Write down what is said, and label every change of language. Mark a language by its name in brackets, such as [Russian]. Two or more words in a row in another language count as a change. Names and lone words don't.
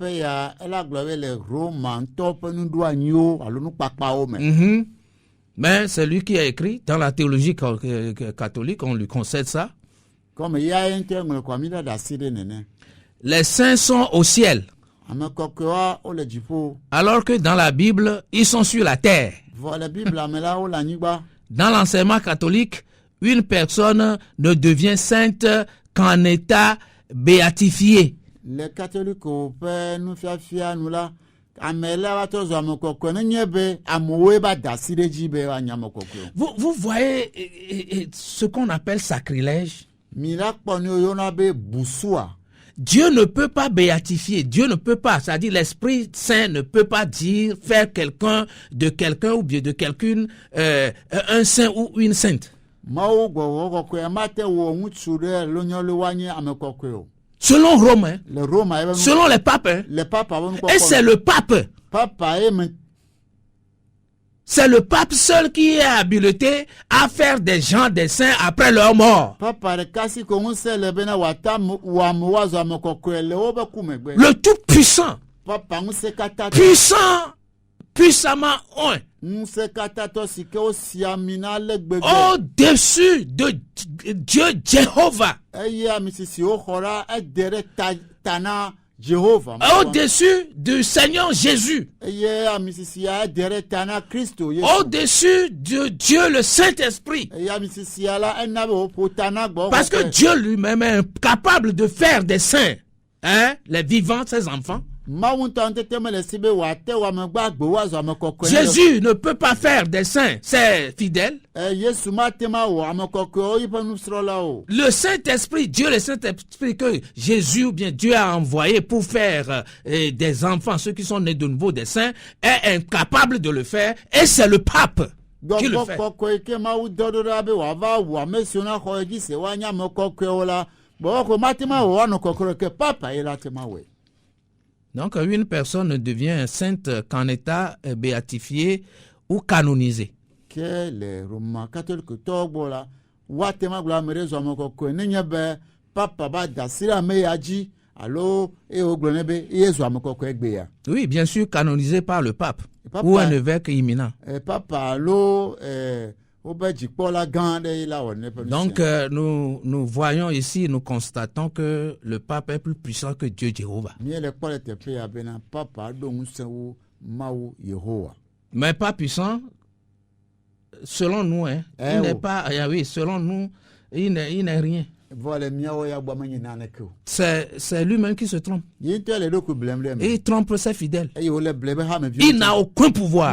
[French] Mais c'est lui qui a écrit. Dans la théologie catholique, on lui concède ça. Les saints sont au ciel. [Ewe] ame kɔkɔewa wole dziƒo. [French] Alors que dans la Bible, ils sont sur la terre. [Ewe] Vɔ le Biblia me la wole anyigba. [French] Dans l'enseignement catholique, une personne ne devient sainte qu'en état béatifié. [Ewe] Le katoliko ƒe nufiafia nu la, ame la va trɔ zɔ ame kɔkɔe nenye be amewoe ba da asi ɖe dzi be woanye ame kɔkɔe. [French] Vous voyez ce qu'on appelle sacrilège. [Ewe] Mi la kpɔ nu yɔna be busua. [French] Dieu ne peut pas béatifier, Dieu ne peut pas, c'est-à-dire l'Esprit Saint ne peut pas dire, faire quelqu'un ou bien de quelqu'une un saint ou une sainte. [Ewe] Mawu gbɔgbɔ kɔkɔe mate wɔ ŋutsu ɖe lonyɔle woanye ame kɔkɔe o. [French] Selon Rome, hein, [Ewe] Le Roma ebe nu [French] selon les papes, hein, [Ewe] le papa be nu [French] et c'est le pape. [Ewe] Papa ye me [French] C'est le pape seul qui est habilité à faire des gens des saints après leur mort. [Ewe] papa ɖeka si ko ŋusẽ le bena wòata wɔ ame woazɔ ame kɔkɔe le wobe ku megbe. [French] Le tout-puissant, [Ewe] Papa ŋusẽ katã [French] puissamment un, [Ewe] ŋusẽ katãtɔ si ke wosi ami na ale gbegbe. [French] au-dessus de Dieu Jéhovah, [Ewe] Eye ami sisi woxɔ ɖa ede ɖe ta na Jehova. [French] au-dessus du Seigneur Jésus, [Ewe] Eye ami sisia ede ɖe ta na Kristo Yesu. [French] au-dessus de Dieu le Saint-Esprit. [Ewe] Eye ami sisia la ena be woƒo ta na gbɔ. [French] Parce que Dieu lui-même est capable de faire des saints, hein, les vivants, ses enfants. [Ewe] Mawu ŋutɔ ŋutete mele si be wòate wɔ amegbe agbe woazɔ ame kɔkɔe. [French] Jésus ne peut pas faire des saints, c'est fidèle. [Ewe] Yesu mate ma wɔ ame kɔkɔewo yiƒe nusrɔ̃lawo. [French] Le Saint-Esprit, Dieu le Saint-Esprit que Jésus ou bien Dieu a envoyé pour faire des enfants, ceux qui sont nés de nouveau des saints, est incapable de le faire et c'est le pape qui le [Ewe] Gbɔgbɔ [French] fait. [Ewe] kɔkɔe ke Mawu dɔ ɖo ɖa be wòava wɔ ame siwo na xɔ edzi se woanye ame kɔkɔewo la, gbɔgbɔ ko mate ma wɔ woanɔ kɔkɔe ke papa ye la te ma wɔe. [French] Donc une personne ne devient sainte qu'en état béatifié ou canonisé. [Ewe] Ke le Roma katolikotɔwo gbɔ la, woate ma gblɔ ame ɖe zɔ ame kɔkɔe nenye be papa ba da asi ɖe ame ya dzi alo eye wogblɔ nɛ be eye zɔ ame kɔkɔe gbe ya. [French] Oui, bien sûr, canonisé par le pape [Ewe] Papa. [French] ou un évêque imminent. [Ewe] Papa alo wobe dzikpɔla gã aɖe ye la wɔ ne ƒe nu [French] Donc [Ewe] sia. [French] nous voyons ici, nous constatons que le pape est plus puissant que Dieu Jéhovah. [Ewe] Míele kpɔ le teƒe ya bena papa ɖo ŋusẽ wu Mawu Yehowa. [French] Mais pas puissant, selon nous, hein, Eh il n'est oh. pas, oui, selon nous, il n'est rien. [Ewe] Vɔ le míawo ya gbɔ menye naneke o. [French] C'est lui-même qui se trompe. [Ewe] Yi ŋutɔ le ɖokui blem ɖe [French] Et [Ewe] me. [French] il trompe ses fidèles. [Ewe] Eye wòle ble be hame [French] Il n'a aucun pouvoir